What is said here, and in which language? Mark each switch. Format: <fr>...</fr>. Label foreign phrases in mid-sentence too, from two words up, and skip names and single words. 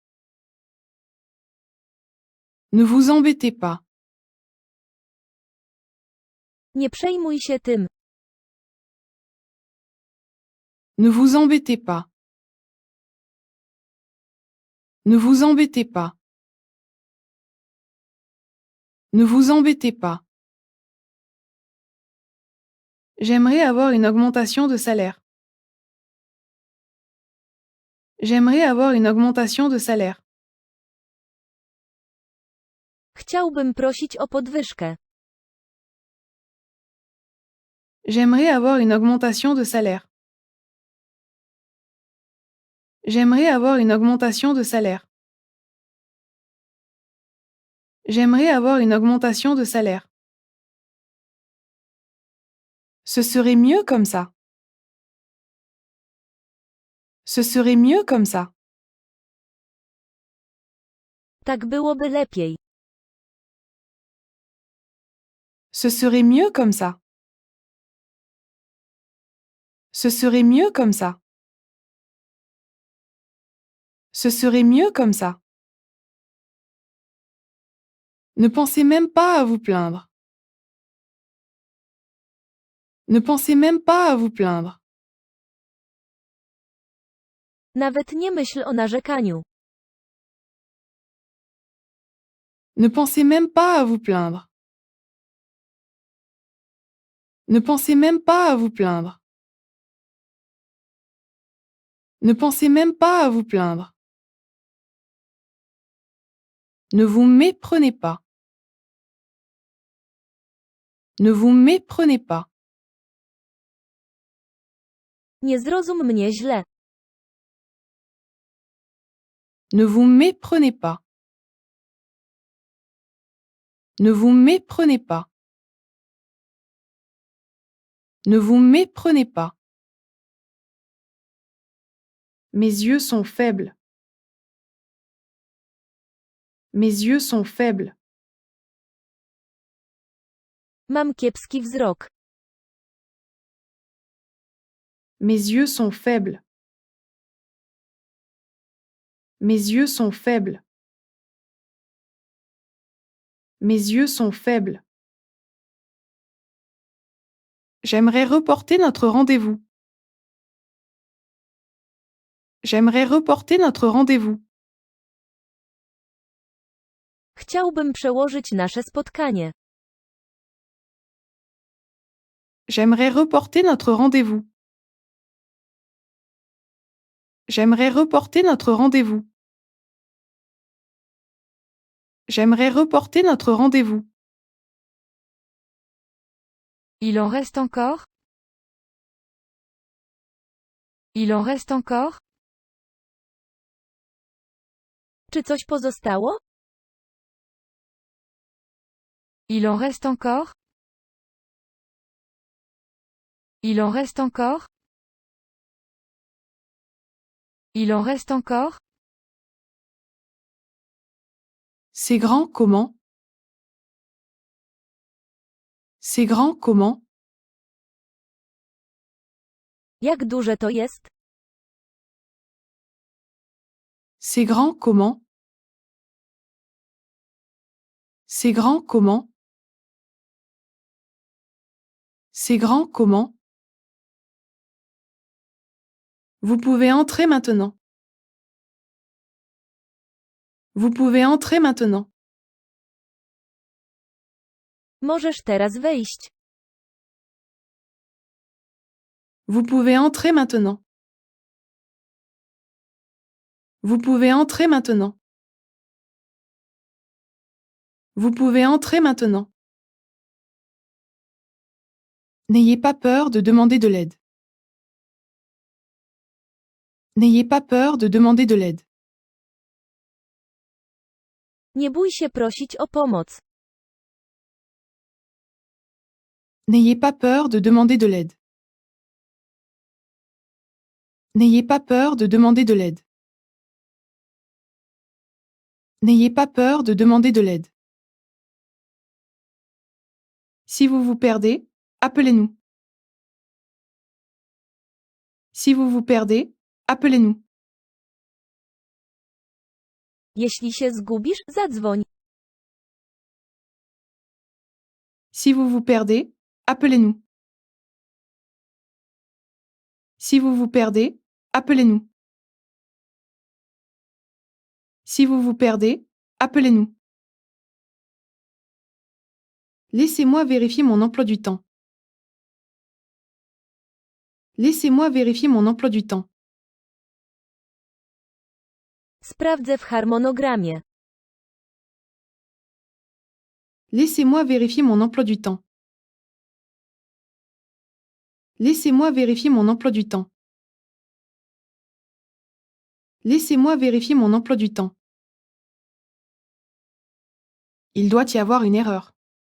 <fr>Ne vous embêtez pas.</fr> <pl>Nie przejmuj się tym.</pl> <fr>Ne vous embêtez pas. Ne vous embêtez pas. Ne vous embêtez pas. J'aimerais avoir une augmentation de salaire. J'aimerais avoir une augmentation de salaire.</fr> <pl>Chciałbym prosić o podwyżkę.</pl> <fr>J'aimerais avoir une augmentation de salaire. J'aimerais avoir une augmentation de salaire. J'aimerais avoir une augmentation de salaire. Ce serait mieux comme ça. Ce serait mieux comme ça.</fr> <pl>Tak byłoby lepiej.</pl> <fr>Ce serait mieux comme ça. Ce serait mieux comme ça. Ce serait mieux comme ça. Ne pensez même pas à vous plaindre. Ne pensez même pas à vous plaindre.</fr> <pl>Nawet nie myśl o narzekaniu.</pl> <fr>Ne pensez même pas à vous plaindre. Ne pensez même pas à vous plaindre. Ne pensez même pas à vous plaindre. Ne vous méprenez pas. Ne vous méprenez pas.</fr> <pl>Nie zrozum mnie źle.</pl> <fr>Ne vous méprenez pas. Ne vous méprenez pas. Ne vous méprenez pas. Mes yeux sont faibles. Mes yeux sont faibles.</fr> <pl>Mam kiepski wzrok.</pl> <fr>Mes yeux sont faibles. Mes yeux sont faibles. Mes yeux sont faibles. J'aimerais reporter notre rendez-vous. J'aimerais reporter notre rendez-vous.</fr> <pl>Chciałbym przełożyć nasze spotkanie.</pl> <fr>J'aimerais reporter notre rendez-vous. J'aimerais reporter notre rendez-vous. J'aimerais reporter notre rendez-vous. Il en reste encore? Il en reste encore?</fr> <pl>Czy coś pozostało?</pl> <fr>Il en reste encore? Il en reste encore? Il en reste encore? C'est grand comment? C'est grand comment?</fr> <pl>Jak duże to jest?</pl> <fr>C'est grand comment? C'est grand comment? C'est grand comment? Vous pouvez entrer maintenant. Vous pouvez entrer maintenant.</fr> <pl>Możesz teraz wejść.</pl> <fr>Vous pouvez entrer maintenant. Vous pouvez entrer maintenant. Vous pouvez entrer maintenant. N'ayez pas peur de demander de l'aide. N'ayez pas peur de demander de l'aide.</fr> <pl>Nie bój się prosić o pomoc.</pl> <fr>N'ayez pas peur de demander de l'aide. N'ayez pas peur de demander de l'aide. N'ayez pas peur de demander de l'aide. Si vous vous perdez, appelez-nous. Si vous vous perdez, appelez-nous.</fr> <pl>Jeśli się zgubisz, zadzwoń.</pl> <fr>Si vous vous perdez, appelez-nous. Si vous vous perdez, appelez-nous. Si vous vous perdez, appelez-nous. Laissez-moi vérifier mon emploi du temps. Laissez-moi vérifier mon emploi du temps.</fr> <pl>Sprawdzę w harmonogramie.</pl> <fr>Laissez-moi vérifier mon emploi du temps. Laissez-moi vérifier mon emploi du temps. Laissez-moi vérifier mon emploi du temps. Il doit y avoir une erreur.</fr>